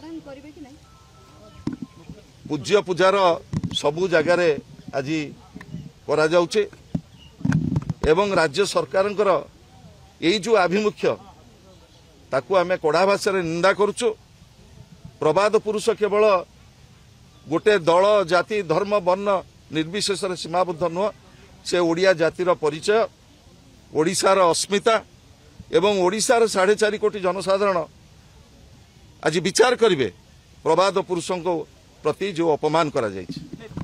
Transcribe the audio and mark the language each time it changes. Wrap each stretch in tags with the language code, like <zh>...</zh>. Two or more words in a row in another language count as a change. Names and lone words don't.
<or>ପୂଜ୍ୟ ପୂଜାର ସବୁ ଯାଗାର ଆଜି କରା ଯାଉଛି ଏବଂ ରାଜ୍ୟ ସରକାରଙ୍କର ଏଇ ଯେଉଁ ଆଭିମୁଖ୍ୟ ତାକୁ ଆମେ କଡ଼ା ଭାଷା ରେ ନିନ୍ଦା କରୁଛୁ। ପ୍ରବାଦ ପୁରୁଷ କେବଳ ଗୋଟେ ଦଳ ଜାତି ଧର୍ମ ବର୍ଣ୍ଣ ନିର୍ବିଶେଷ ସୀମାବଦ୍ଧ ନୁହେଁ ସେ ଓଡ଼ିଆ ଜାତିର ପରିଚୟ ଓଡ଼ିଶାର ଅସ୍ମିତା ଏବଂ ଓଡ଼ିଶାର 4.5 କୋଟି ଜନସାଧାରଣ ଆଜି ବିଚାର କରିବେ ପ୍ରବାଦ ପୁରୁଷଙ୍କ ପ୍ରତି ଯେଉଁ ଅପମାନ କରା ଯାଉଛି।</or>